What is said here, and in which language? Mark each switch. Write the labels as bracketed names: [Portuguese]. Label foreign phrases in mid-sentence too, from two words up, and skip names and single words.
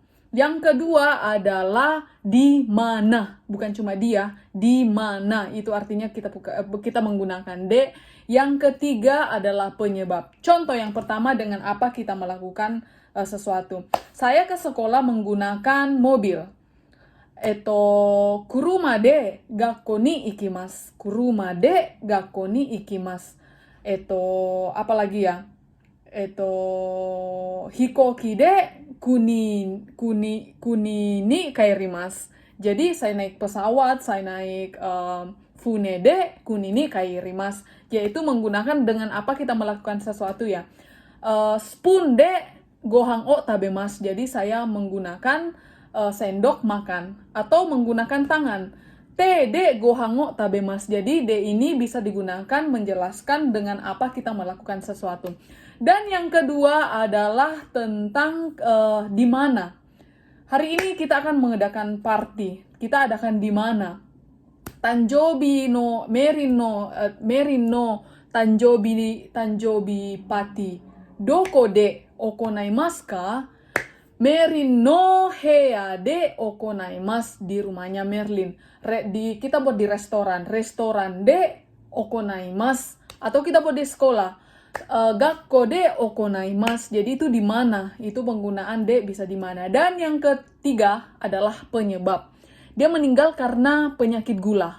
[Indonesian] Yang kedua adalah di mana, bukan cuma dia, di mana. Itu artinya kita menggunakan D. Yang ketiga adalah penyebab. Contoh yang pertama, dengan apa kita melakukan sesuatu. Saya ke sekolah menggunakan mobil. [Japanese] 車で学校に行きます. 車で学校に行きます. [Indonesian] Apa lagi ya? [Japanese] 飛行機で国に帰ります. [Indonesian] Jadi saya naik pesawat, saya naik [Japanese] 船で国に帰ります. [Indonesian] Yaitu menggunakan dengan apa kita melakukan sesuatu ya. [Japanese] Spoonでご飯を食べます. [Indonesian] Jadi saya menggunakan sendok makan. Atau menggunakan tangan. [Japanese] 手でご飯を食べます. [Indonesian] Jadi de ini bisa digunakan menjelaskan dengan apa kita melakukan sesuatu. Dan yang kedua adalah tentang di mana. Hari ini kita akan mengadakan party. Kita adakan di mana. [Japanese] 誕生日のメリンの誕生日party. どこで行いますか? メリンの部屋で行います. [Indonesian] Di rumahnya Merlin. Kita buat di restoran. [Japanese] レストランで行います. [Indonesian] Atau kita buat di sekolah. [Japanese] 学校で行います. [Indonesian] Jadi itu di mana? Itu penggunaan de bisa di mana. Dan yang ketiga adalah penyebab. Dia meninggal karena penyakit gula.